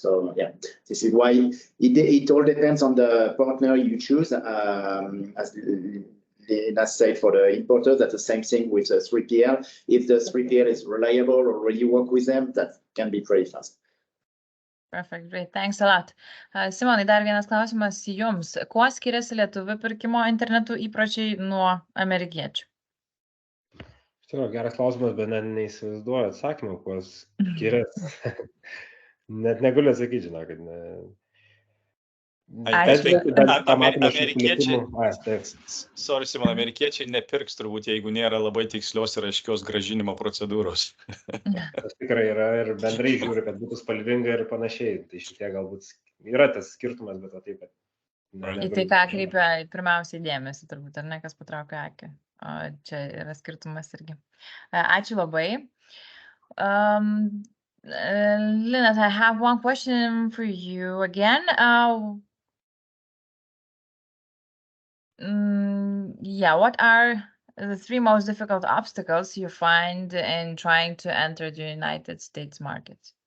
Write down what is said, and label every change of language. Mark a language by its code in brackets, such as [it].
[en] So yeah, this is why it all depends on the partner you choose. As Linas said, for the importer, that's the same thing with the 3PL. If the 3PL is reliable or already work with them, that can be pretty fast. Perfect, great, thanks a lot. [lt] Simonai, dar vienas klausimas jums. Kuo skiriasi lietuvių pirkimo internetu įpročiai nuo amerikiečių? Geras klausimas, bet neįsivaizduoju atsakymą, kuo skiriasi. Net negaliu atsakyti, žinokit. [en] Sorry, [lt] Simon, amerikiečiai nepirks turbūt, jeigu nėra labai tikslios ir aiškios grąžinimo procedūros. Tas tikrai yra ir bendrai žiūri, kad būtų spalvinga ir panašiai. Tai šitie galbūt yra tas skirtumas, bet taip, kad... Į tai ką kreipia pirmiausiai dėmesį, turbūt, ar ne, kas patraukia akį. Čia yra skirtumas irgi. Ačiū labai. [en] Linas, I have one question for you again. What are the 3 most difficult obstacles you find in trying to enter the United States market?